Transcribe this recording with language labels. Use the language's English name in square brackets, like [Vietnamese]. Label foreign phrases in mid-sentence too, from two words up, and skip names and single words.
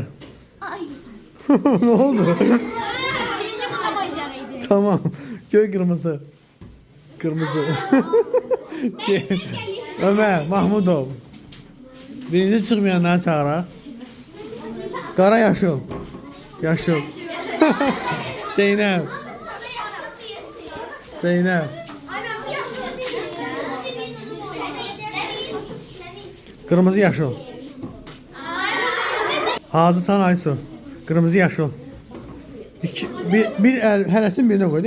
[Turkish] Ne oldu? Birinci buna koyacağıydı. Tamam. Göy, kırmızı. Kırmızı. Ömer Mahmudov. [Azerbaijani] Birinci çıkmayanları çağıraq. Qara, yaşıl. Yaşıl. Zeynep. Zeynep. [Turkish] Kırmızı, yaşıl. [Azerbaijani] Hazırsan Aysu. Kırmızı, yaşıl. Bir hərəsinin birine koydu.